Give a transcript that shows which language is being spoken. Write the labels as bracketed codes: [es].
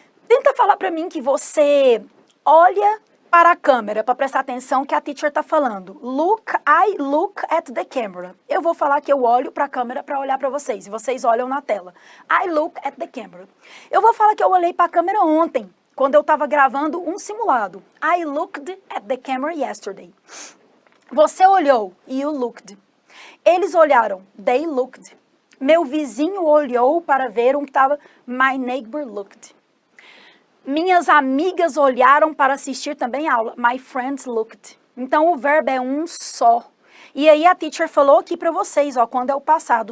[pt] Tenta falar para mim que você olha para a câmera para prestar atenção que a teacher está falando. [en] I look at the camera. [pt] Eu vou falar que eu olho para a câmera para olhar para vocês. E vocês olham na tela. [en] I look at the camera. [pt] Eu vou falar que eu olhei para a câmera ontem, quando eu estava gravando um simulado. [en] I looked at the camera yesterday. [pt] Você olhou. [en] You looked. [pt] Eles olharam. [en] They looked. [pt] Meu vizinho olhou para ver um que estava. [en] My neighbor looked. [pt] Minhas amigas olharam para assistir também a aula. [en] My friends looked. [pt] Então, o verbo é um só. E aí, a teacher falou aqui para vocês, ó, quando é o passado.